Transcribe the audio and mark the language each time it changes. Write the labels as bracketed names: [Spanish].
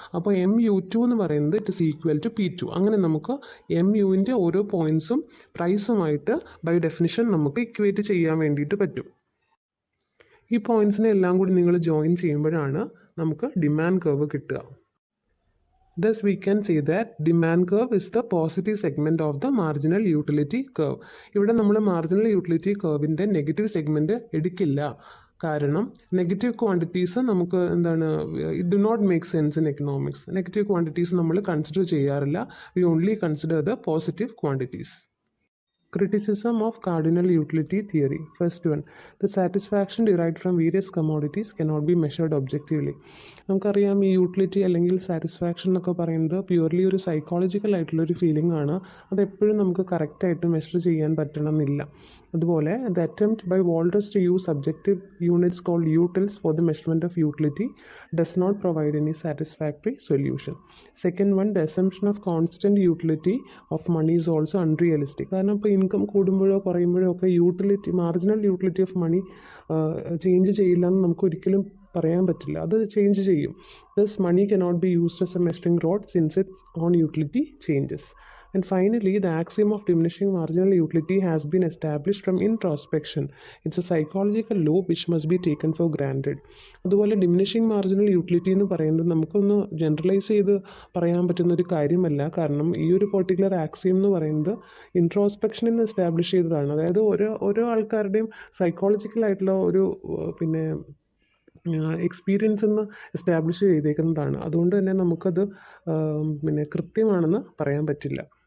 [Malayalam] അപ്പോൾ MU2 എന്ന് പറയുന്നത് [English] it is equal to [Malayalam] P2. അങ്ങനെ നമുക്ക് MUവിൻ്റെ ഓരോ പോയിൻറ്റ്സും പ്രൈസുമായിട്ട് ബൈ ഡെഫിനിഷൻ നമുക്ക് ഇക്വേറ്റ് ചെയ്യാൻ വേണ്ടിയിട്ട് പറ്റും. ഈ പോയിൻറ്റ്സിനെ എല്ലാം കൂടി നിങ്ങൾ ജോയിൻ ചെയ്യുമ്പോഴാണ് നമുക്ക് ഡിമാൻഡ് കർവ് കിട്ടുക. [English] Thus we can say that demand curve is the positive segment of the marginal utility curve. [Malayalam] ഇവിടെ നമ്മൾ മാർജിനൽ യൂട്ടിലിറ്റി കർവിൻ്റെ നെഗറ്റീവ് സെഗ്മെൻറ്റ് എടുക്കില്ല. [English] കാരണം negative quantities നമുക്ക് it do not make sense in economics. [Malayalam] Negative quantities നമ്മൾ consider ചെയ്യാറില്ല. [English] We only consider the positive quantities. Criticism of cardinal utility theory. First one, the satisfaction derived from various commodities cannot be measured objectively. [Malayalam] നമുക്കറിയാം ഈ utility അല്ലെങ്കിൽ satisfaction എന്നൊക്കെ പറയുന്നത് purely ഒരു psychological ആയിട്ടുള്ളൊരു feeling ആണ്. അതെപ്പോഴും നമുക്ക് കറക്റ്റായിട്ട് മെഷർ ചെയ്യാൻ പറ്റണമെന്നില്ല. അതുപോലെ [English] The attempt by Walters to use subjective units called utils for the measurement of utility does not provide any satisfactory solution. Second one, the assumption of constant utility of money is also unrealistic. [Malayalam] കാരണം ഇപ്പോൾ income കൂടുമ്പോഴോ കുറയുമ്പോഴോ ഒക്കെ marginal utility of money change ചെയ്യില്ല എന്ന് നമുക്ക് ഒരിക്കലും പറയാൻ പറ്റില്ല. അത് ചേഞ്ച് ചെയ്യും. [English] Thus money cannot be used as a measuring rod since its own utility changes. And finally, the axiom of diminishing marginal utility has been established from introspection. It's a psychological law which must be taken for granted. [Malayalam] അതുപോലെ diminishing marginal utility എന്ന് പറയുന്നത് നമുക്കൊന്ന് generalise ചെയ്ത് പറയാൻ പറ്റുന്നൊരു കാര്യമല്ല. കാരണം ഈ ഒരു പെർട്ടിക്കുലർ ആക്സിയം എന്ന് പറയുന്നത് ഇൻട്രോസ്പെക്ഷനിൽ നിന്ന് എസ്റ്റാബ്ലിഷ് ചെയ്തതാണ്. അതായത് ഓരോ ആൾക്കാരുടെയും സൈക്കോളജിക്കലായിട്ടുള്ള ഒരു പിന്നെ എക്സ്പീരിയൻസ് എന്ന് എസ്റ്റാബ്ലിഷ് ചെയ്തേക്കുന്നതാണ്. അതുകൊണ്ട് തന്നെ നമുക്കത് പിന്നെ കൃത്യമാണെന്ന് പറയാൻ പറ്റില്ല.